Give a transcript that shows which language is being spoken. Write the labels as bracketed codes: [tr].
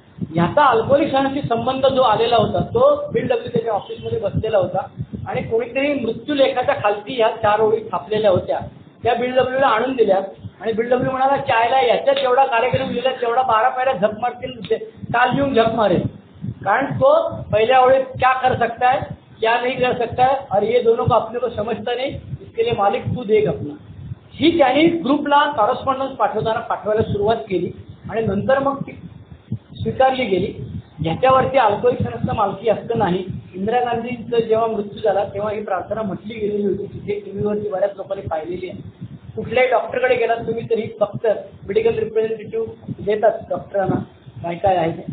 [mr] ह्याचा अल्कोहोलिकांशी संबंध जो आलेला होता तो बिल डब्ल्यू त्याच्या ऑफिसमध्ये बसलेला होता आणि कोणीतरी मृत्यूलेखाच्या खालती ह्या 4 ओळी छापलेल्या होत्या. त्या बिल डब्ल्यूला आणून दिल्या आणि बिल डब्ल्यू म्हणाला चायला याच्यात जेवढा कार्यक्रम लिहिला तेवढा 12 पायऱ्या झक मारतील, काल येऊन झक मारेल. कारण तो पहिल्या ओळीत [hi] क्या कर सकता है क्या नहीं कर सकता है और ये दोनों को अपने को समझता नहीं, इसके लिए मालिक तू देख अपना. [mr] ही त्यांनी ग्रुपला कॉरेस्पॉन्डन्स पाठवायला सुरुवात केली आणि नंतर मग ती स्वीकारली गेली. ह्याच्यावरती अल्कोहोलिक संस्था मालकी हक्क नाही. इंदिरा गांधींचा जेव्हा मृत्यू झाला तेव्हा ही प्रार्थना म्हटली गेलेली होती. तिथे टीव्हीवरती बऱ्याच लोकांनी पाहिलेली आहे. कुठल्याही डॉक्टरकडे गेलात तुम्ही तरी फक्त मेडिकल रिप्रेझेंटेटिव्ह देतात डॉक्टरांना काय काय आहे.